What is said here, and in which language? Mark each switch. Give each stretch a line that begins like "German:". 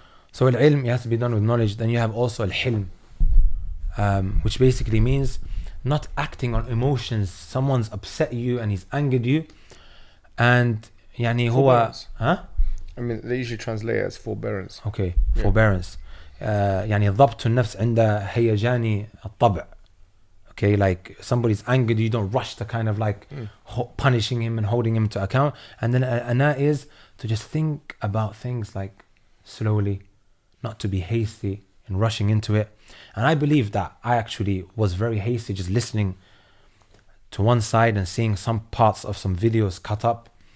English: So al-ilm, it has to be done with knowledge. Then you have also al-hilm, which basically means not acting on emotions. Someone's upset you and he's angered you, and
Arabic: يعني هو
English: I mean, they usually translate it as forbearance. Okay, forbearance.
Arabic: يعني ضبط النفس عند هيجان الطبع.
English: Okay, like somebody's angered, you don't rush to kind of like punishing him and holding him to account. And then ana is to just think about things like slowly, not to be hasty and rushing into it. And I believe that I actually was very hasty, just listening to one side and seeing some parts of some videos cut up.